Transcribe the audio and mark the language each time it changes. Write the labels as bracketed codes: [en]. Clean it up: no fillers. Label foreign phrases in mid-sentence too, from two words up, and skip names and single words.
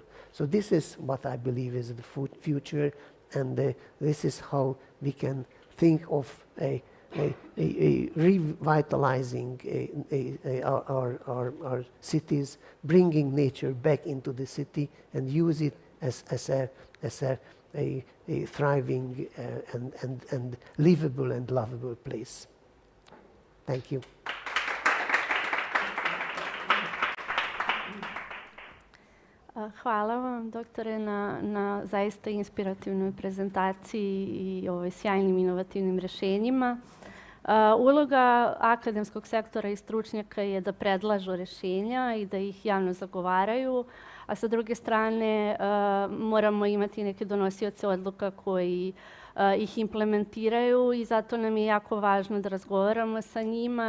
[en] So this is what I believe is the future, and this is how we can think of revitalizing our cities, bringing nature back into the city, and use it as a thriving and livable and lovable place. Thank you. [sr] Hvala vam, doktore, na zaista inspirativnoj prezentaciji i sjajnim inovativnim rešenjima. Uloga akademskog sektora i stručnjaka je da predlažu rešenja i da ih javno zagovaraju, a sa druge strane moramo imati neke donosioce odluka koji ih implementiraju, i zato nam je jako važno da razgovaramo sa njima.